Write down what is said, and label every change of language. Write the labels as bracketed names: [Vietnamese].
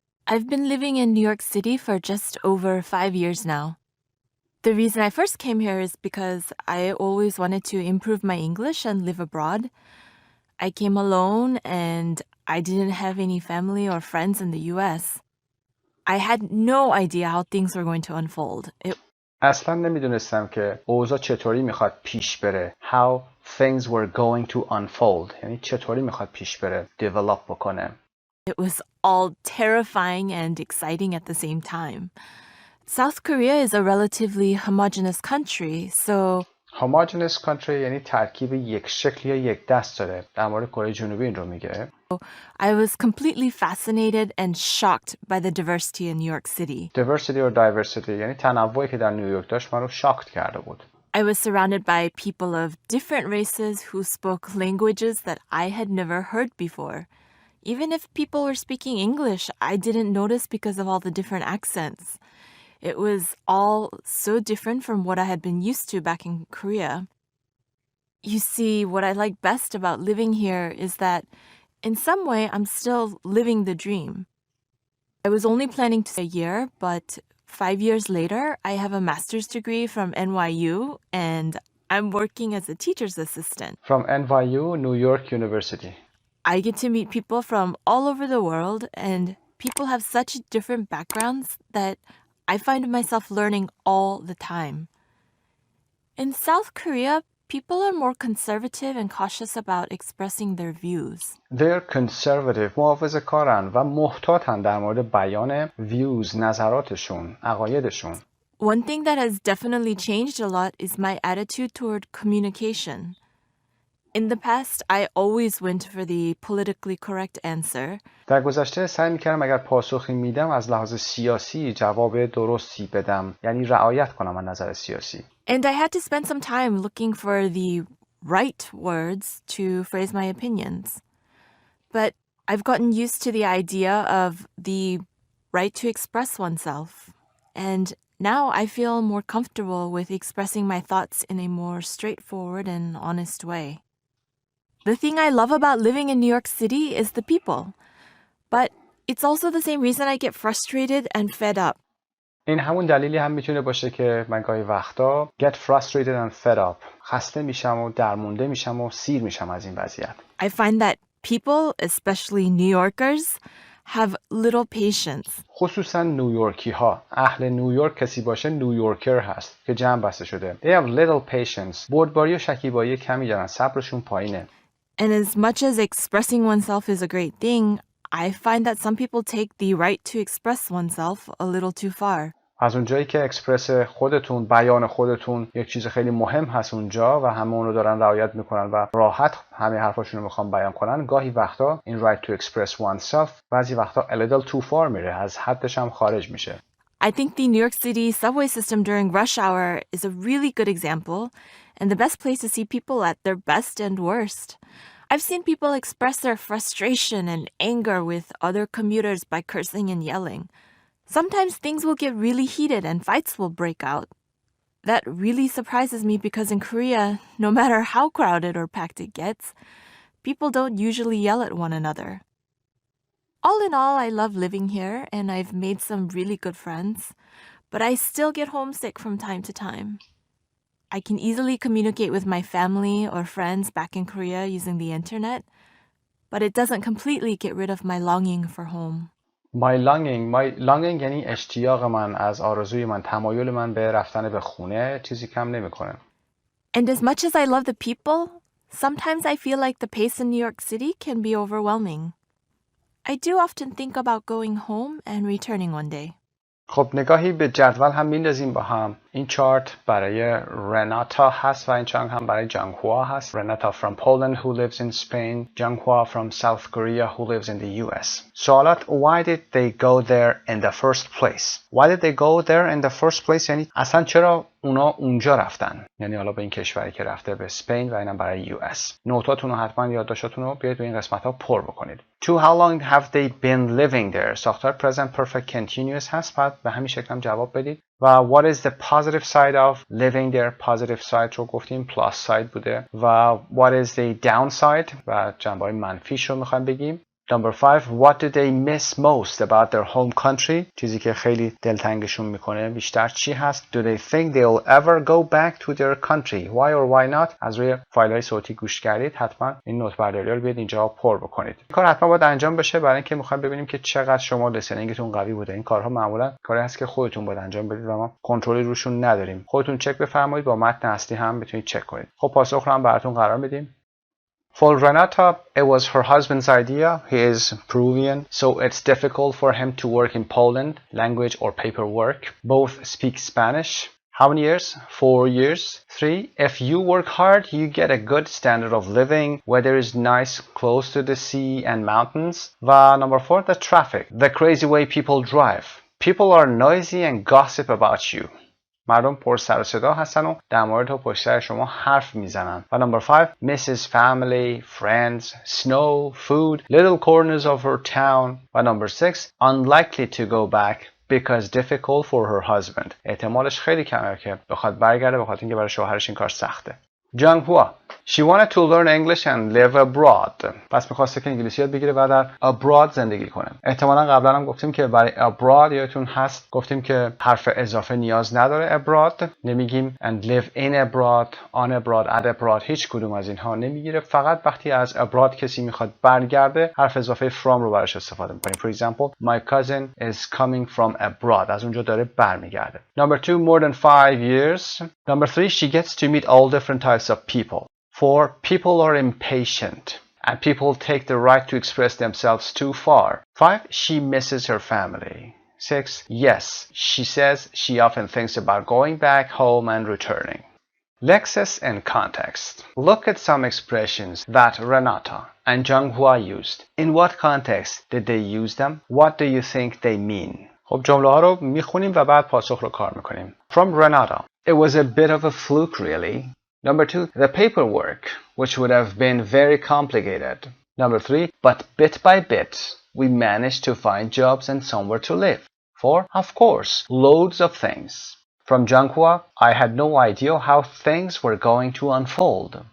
[English] I've been living in New York City for just over 5 years now. The reason I first came here is because I always wanted to improve my English and live abroad. I came alone and I didn't have any family or friends in the US. I had no idea how things were going to unfold. [Persian] اصلا نمیدونستم که اوضاع چطوری میخواد پیش بره. [English] How things were going to unfold. [Persian] یعنی چطوری میخواد پیش بره. Develop بکنه. [English] It was all terrifying and exciting at the same time. South Korea is a relatively homogeneous country, so... Homogeneous country [Persian] یعنی ترکیب یک شکل یا یک دست داره. در مورد کره جنوبی این رو میگه. [English] I was completely fascinated and shocked by the diversity in New York City. Diversity or diversity [Persian] یعنی تنوعی که در نیویورک داشت من رو شاکت کرده بود. [English] I was surrounded by people of different races who spoke languages that I had never heard before. Even if people were speaking English, I didn't notice because of all the different accents. It was all so different from what I had been used to back in Korea. You see, what I like best about living here is that in some way I'm still living the dream. I was only planning to stay a year, but 5 years later, I have a master's degree from NYU, and I'm working as a teacher's assistant. From NYU, New York University. I get to meet people from all over the world, and people have such different backgrounds that I find myself learning all the time. In South Korea, people are more conservative and cautious about expressing their views. They're conservative, [Persian] محافظه‌کارن و محتاطن در مورد بیان views، نظراتشون، عقایدشون. [English] One thing that has definitely changed a lot is my attitude toward communication. In the past, I always went for the politically correct answer. در گذشته سعی می‌کردم اگر پاسخی میدم از لحاظ سیاسی جواب درستی بدم، یعنی رعایت کنم از نظر سیاسی. And I had to spend some time looking for the right words to phrase my opinions. But I've gotten used to the idea of the right to express oneself. And now I feel more comfortable with expressing my thoughts in a more straightforward and honest way. The thing I love about living in New York City is the people. But it's also the same reason I get frustrated and fed up. [Persian] این همون دلیلی هم میتونه باشه که من گاهی وقتا [English] get frustrated and fed up، [Persian] خسته میشم و درمونده میشم و سیر میشم از این وضعیت. [English] I find that people, especially New Yorkers, have little patience. [Persian] خصوصا نیویورکی ها، اهل نیویورک کسی باشه نیویورکر هست که جمع بسته شده. [English] They have little patience. [Persian] بردباری و شکیبایی کمی دارن، صبرشون پایینه. [English] And as much as expressing oneself is a great thing, I find that some people take the right to express oneself a little too far. [Persian] از اونجایی که اکسپرس خودتون، بیان خودتون یک چیز خیلی مهم هست اونجا و همه اون رو دارن رعایت میکنن و راحت همه حرفاشون رو میخوان بیان کنن، گاهی وقتا این [English] right to express oneself [Persian] بعضی وقتا [English] a little too far [Persian] میره، از حدش هم خارج میشه. [English] I think the New York City subway system during rush hour is a really good example and the best place to see people at their best and worst. I've seen people express their frustration and anger with other commuters by cursing and yelling. Sometimes things will get really heated and fights will break out. That really surprises me because in Korea, no matter how crowded or packed it gets, people don't usually yell at one another. All in all, I love living here and I've made some really good friends, but I still get homesick from time to time. I can easily communicate with my family or friends back in Korea using the internet, but it doesn't completely get rid of my longing for home. My longing [Persian] یعنی اشتیاق من، از آرزوی من، تمایل من به رفتن به خونه چیزی کم نمیکنه. [English] And as much as I love the people, sometimes I feel like the pace in New York City can be overwhelming. I do often think about going home and returning one day. [Persian] خب نگاهی به جدول هم میندازیم با هم. این چارت برای رناتا هست و این چارت هم برای جانگهوا هست. [English] Renata from Poland who lives in Spain, جانگهوا from South Korea who lives in the US. سوالات why did they go there in the first place? Why did they go there in the first place [Persian] یعنی اصلا چرا اونا اونجا رفتن؟ یعنی حالا به این کشوری که رفته به اسپین و اینم برای US. نوتاتون رو حتما یادداشتاتون رو بیاید به این قسمت ها پر بکنید. [English] To how long have they been living there? [Persian] ساختار present perfect continuous هست، بعد به همین شکل هم جواب بدید. [English] و what is the positive side of living there? positive side [Persian] رو گفتیم، [English] plus side بوده. [Persian] و [English] what is the downside؟ [Persian] و جنبه‌های منفیش رو میخوایم بگیم. [English] Number 5, what do they miss most about their home country? [Persian] چیزی که خیلی دلتنگشون میکنه بیشتر چی هست؟ [English] Do they think they'll ever go back to their country? Why or why not? [Persian] از روی فایل های صوتی گوش کردید، حتما این نوت برداری رو بیاید اینجا پر بکنید. این کار حتما باید انجام بشه برای اینکه میخوایم ببینیم که چقدر شما لیسنینگتون قوی بوده. این کارها معمولا کاری هست که خودتون باید انجام بدید و ما کنترلی روشون نداریم. خودتون چک بفرمایید، با متن اصلی هم میتونید چک کنید. خب پاسخ رو هم براتون قرار میدیم. [English] For Renata, it was her husband's idea. He is Peruvian, so it's difficult for him to work in Poland, language or paperwork. Both speak Spanish. How many years? 4 years. 3. If you work hard, you get a good standard of living. Weather is nice, close to the sea and mountains. Number 4, the traffic. The crazy way people drive. People are noisy and gossip about you. [Persian] مردم پر سر و صدا هستن و در مورد پشت سر شما حرف میزنن. [English] و number 5, misses family, friends, snow, food, little corners of her town. و number 6, unlikely to go back because difficult for her husband. [Persian] احتمالش خیلی کمه که بخواد برگرده، بخاطر اینکه برای شوهرش این کار سخته. جانگهوا. [English] She wanted to learn English and live abroad. [Persian] پس می‌خواسته که انگلیسی یاد بگیره و در abroad زندگی کنه. احتمالاً قبلا هم گفتیم که برای abroad یادتون هست گفتیم که حرف اضافه نیاز نداره abroad. نمیگیم [English] and live in abroad, on abroad, at abroad. [Persian] هیچ کدوم از اینها نمیگیره. فقط وقتی از abroad کسی میخواد برگرده حرف اضافه from رو براش استفاده می‌کنیم. [English] For example, my cousin is coming from abroad. [Persian] از اونجا داره برمیگرده. [English] Number 2, more than 5 years. Number 3, she gets to meet all different types of people. 4, people are impatient and people take the right to express themselves too far. 5, she misses her family. 6, yes, she says she often thinks about going back home and returning. Lexis and context. Look at some expressions that Renata and Zhanghua used. In what context did they use them? What do you think they mean? [Persian] خب جمله ها رو میخونیم و بعد پاسخ رو کار میکنیم. [English] From Renata. It was a bit of a fluke, really. Number 2, the paperwork, which would have been very complicated. Number 3, but bit by bit, we managed to find jobs and somewhere to live. 4, of course, loads of things. From Zhanghua, I had no idea how things were going to unfold.